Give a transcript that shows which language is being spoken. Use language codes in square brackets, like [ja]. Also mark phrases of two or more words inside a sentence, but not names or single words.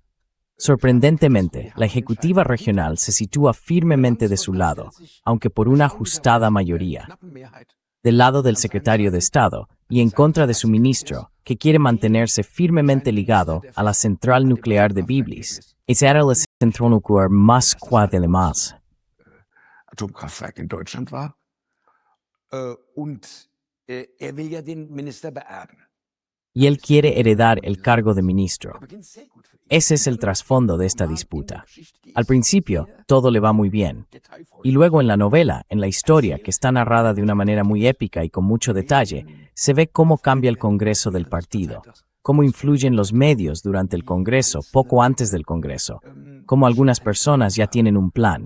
[es] Sorprendentemente, la ejecutiva regional se sitúa firmemente de su lado, aunque por una ajustada mayoría, del lado del secretario de Estado y en contra de su ministro, que quiere mantenerse firmemente ligado a la central nuclear de Biblis. Es era la central nuclear más cuadra de más. [de] Atomkraftwerk in Deutschland war. Und er will ja den Minister beerben. [es] Y él quiere heredar el cargo de ministro. Ese es el trasfondo de esta disputa. Al principio, todo le va muy bien. Y luego en la novela, en la historia, que está narrada de una manera muy épica y con mucho detalle, se ve cómo cambia el Congreso del partido, cómo influyen los medios durante el Congreso, poco antes del Congreso, cómo algunas personas ya tienen un plan.